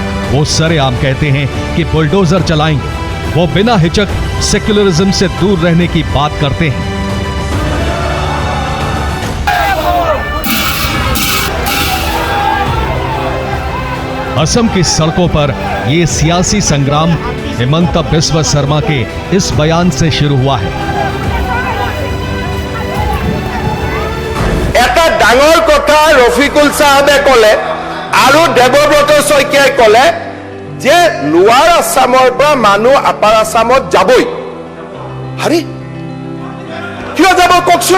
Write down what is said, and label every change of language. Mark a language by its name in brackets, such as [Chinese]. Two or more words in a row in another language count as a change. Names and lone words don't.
[Hindi] वो सरेआम कहते हैं कि बुलडोजर चलाएंगे। वो बिना हिचक सेक्युलरिज्म से दूर रहने की बात करते हैं। असम की सड़कों पर ये सियासी संग्राम हिमंता बिस्वा शर्मा के इस बयान से शुरू हुआ है। [Assamese] এটা ডাঙৰ কথা ৰফিকুল সাহেবে কলে আৰু দেৱব্ৰত শইকীয়াই কলে যে লোৱাৰ আসামৰ পৰা মানুহ আপাৰ আসামত যাবই। আরে কিয় যাব কওকচোন?